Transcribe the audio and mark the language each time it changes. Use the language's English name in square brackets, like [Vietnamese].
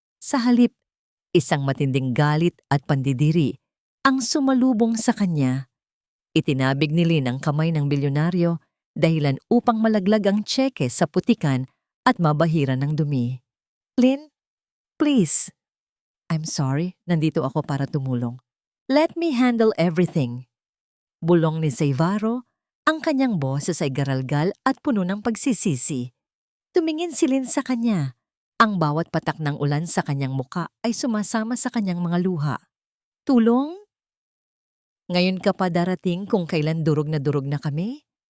[Filipino] Sa halip, isang matinding galit at pandidiri ang sumalubong sa kanya. Itinabig ni Lynn ang kamay ng bilyonaryo dahilan upang malaglag ang tseke sa putikan at mabahira ng dumi. [English] Lynn, please. I'm sorry, [Filipino] nandito ako para tumulong. [English] Let me handle everything. [Filipino] Bulong ni Zivaro, ang kanyang boses ay garalgal at puno ng pagsisisi. Tumingin si Lynn sa kanya. Ang bawat patak ng ulan sa kanyang muka ay sumasama sa kanyang mga luha. Tulong? Ngayon ka pa darating kung kailan durog na kami?